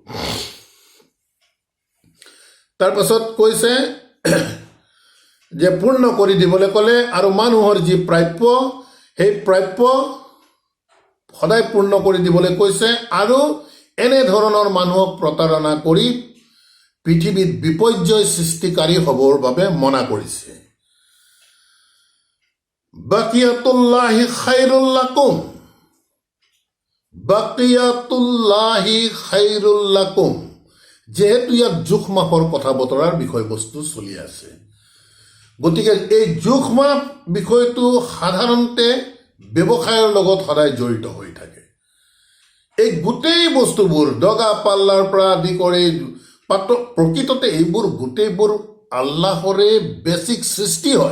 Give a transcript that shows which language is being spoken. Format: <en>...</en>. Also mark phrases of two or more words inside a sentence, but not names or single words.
<as>তাৰপাছত কৈছে যে পূৰ্ণ কৰি দিবলৈ ক'লে, আৰু মানুহৰ যি প্ৰাপ্য সেই প্ৰাপ্য সদায় পূৰ্ণ কৰি দিবলৈ কৈছে, আৰু এনেধৰণৰ মানুহক প্ৰতাৰণা কৰি পৃথিৱীত বিপৰ্যয় সৃষ্টিকাৰী হ'বৰ বাবে মনা কৰিছে।</as> <ar>بقية الله خير لكم، بقية الله خير لكم.</ar> <as>যিহেতু ইয়াত জোখ মাপৰ কথা বতৰাৰ বিষয়বস্তু চলি আছে, গতিকে এই জোখ মাপ বিষয়টো সাধাৰণতে ব্যৱসায়ৰ লগত সদায় জড়িত হৈ থাকে। এই গোটেই বস্তুবোৰ দগা পাল্লাৰ পৰা আদি কৰি প্ৰকৃততে এইবোৰ গোটেইবোৰ আল্লাহৰে বেছিক সৃষ্টি হয়।</as>